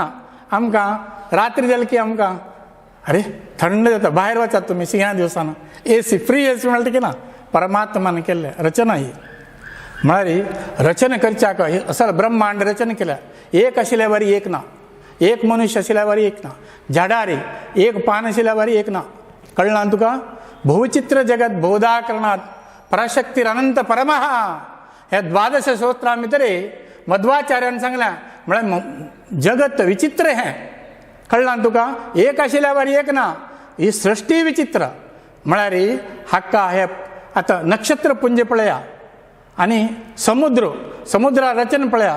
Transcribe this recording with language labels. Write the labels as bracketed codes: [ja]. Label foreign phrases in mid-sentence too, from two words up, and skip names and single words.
[kok] आमकां रात्री जाली की आमकां अरे थंड जाता भायर वचात तुमी शिंया दिवसान [en] AC free AC [kok] मेळटा की ना. परमात्मान केल्ले रचना ही म्हळ्यार रचना करच्याक असो ब्रह्मांड रचना केल्या. एक आशिल्ल्या वरी एक ना. एक मनुष्य आशिल्ल्या वरी एक ना. झाडार एक पान आशिल्ल्या वरी एक ना. कळना तुका. [sa] बहुचित्र जगत बहुधा करणात पराशक्तीर अनंत परमः [kok] ह्या 12 स्तोत्रा भितर मध्वाचार्यान सांगल्या म्हळ्यार जगत विचित्र हें. कळना तुका. एक आशिल्ल्या वरी एक ना. ही सृष्टी विचित्र म्हळ्यार हाका हे आतां नक्षत्र पुंज पळया आनी समुद्रा रचना पळया.